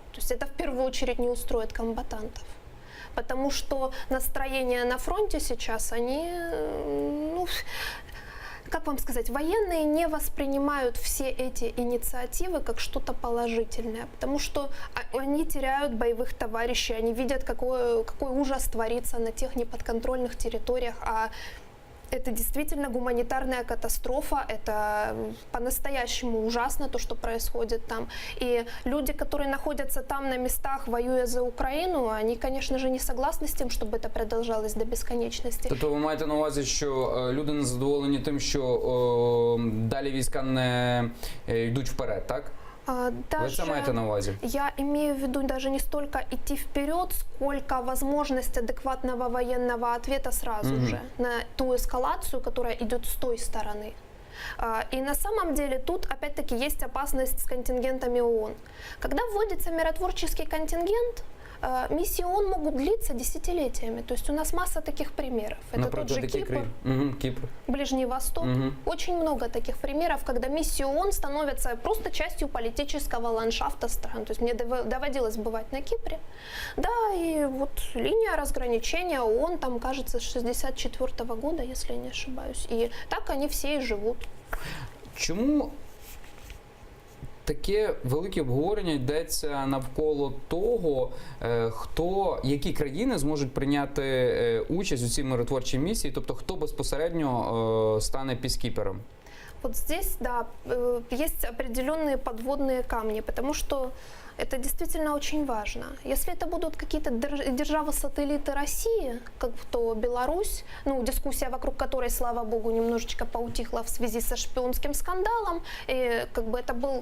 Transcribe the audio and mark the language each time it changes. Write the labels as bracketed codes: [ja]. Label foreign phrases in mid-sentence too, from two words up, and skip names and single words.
[ru] То есть это в первую очередь не устроит комбатантов. Потому что настроения на фронте сейчас, они, ну, как вам сказать, военные не воспринимают все эти инициативы как что-то положительное, потому что они теряют боевых товарищей, они видят, какой ужас творится на тех неподконтрольных территориях, а это действительно гуманитарная катастрофа, это по-настоящему ужасно, то, что происходит там. И люди, которые находятся там на местах, воюя за Украину, они, конечно же, не согласны с тем, чтобы это продолжалось до бесконечности. [uk] Тобто ви маєте на увазі, що люди не задоволені тим, що далі війська не йдуть вперед, так? Ви це маєте на увазі? [ru] Я имею в виду даже не столько идти вперед, сколько возможность адекватного военного ответа сразу же на ту эскалацию, которая идет с той стороны. И на самом деле тут опять-таки есть опасность с контингентами ООН. Когда вводится миротворческий контингент, миссии ООН могут длиться десятилетиями. То есть у нас масса таких примеров. Это тот же Кипр, Кипр, Ближний Восток. Очень много таких примеров, когда миссии ООН становятся просто частью политического ландшафта стран. То есть мне доводилось бывать на Кипре. Да, и вот линия разграничения ООН, там, кажется, с 1964 года, если я не ошибаюсь. И так они все и живут. [uk] Чому таке велике обговорення йдеться навколо того, які країни зможуть прийняти участь у цій миротворчій місії, тобто хто безпосередньо стане піскіпером? [ru] Вот здесь, да, есть определенные подводные камни, потому что это действительно очень важно. Если это будут какие-то державы-сателлиты России, как то Беларусь, ну, дискуссия вокруг которой, слава богу, немножечко поутихла в связи со шпионским скандалом, и как бы это был...